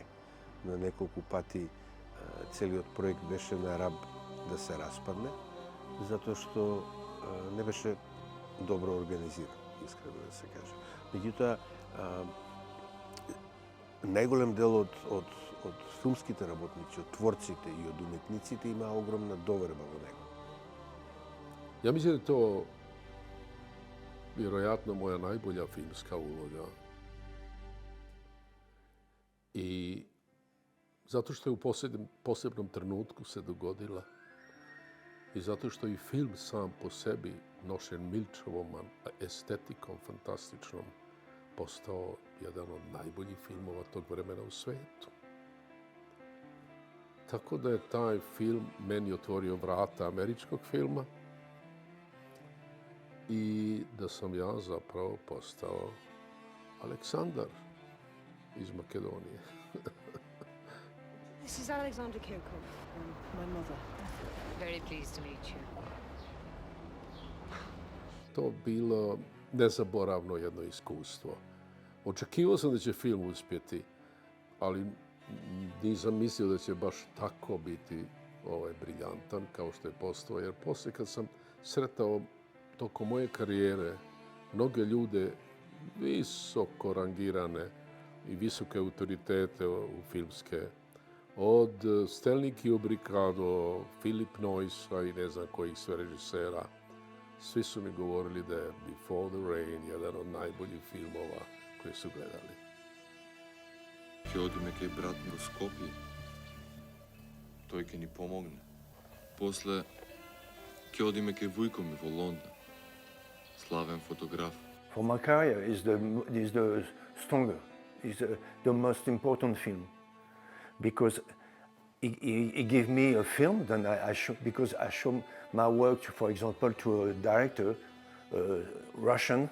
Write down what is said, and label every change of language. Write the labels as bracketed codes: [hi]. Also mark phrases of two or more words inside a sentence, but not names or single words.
[mk] На неколку пати целиот проект беше на раб да се распадне, затоа што не беше добро организиран, искрено да се каже. Меѓутоа, најголем дел од филмските работници, од творците и од уметниците има огромна доверба во него. [hr] Ja mislim da je to vjerojatno moja najbolja filmska uloga. I zato što je u posebnom trenutku se dogodila i zato što i film sam po sebi, nošen Milčevom estetikom fantastičnom, postao jedan od najboljih filmova tog vremena u svetu. Tako da je taj film meni otvorio vrata američkog filma i da sam ja zapravo postao Aleksandar iz Makedonije. [en] This is Alexander Kirkov, my mother. Very pleased to meet you. [hr] To bilo nezaboravno jedno iskustvo. Očekivao sam da će film uspjeti, ali nisam mislio da će baš tako biti briljantan kao što je postao. Jer poslije kad sam sretao tokom moje karijere mnoge ljude visoko rangirane i visoke autoritete u filmske, od Stanley Kubricka do Philip Noysa i ne znam kojih sve režisera, svi su mi govorili da je Before the Rain jedan od najboljih filmova koji su gledali. [mk] Ќе одиме кај брат во Скопје. Тој ќе ни помогне. После ќе одиме кај вујко ми во Лондон. Славен фотограф. [en] For my career is the stronger, is the most important film, because it gave me a film. Then because I show my work, for example, to a director, Russian.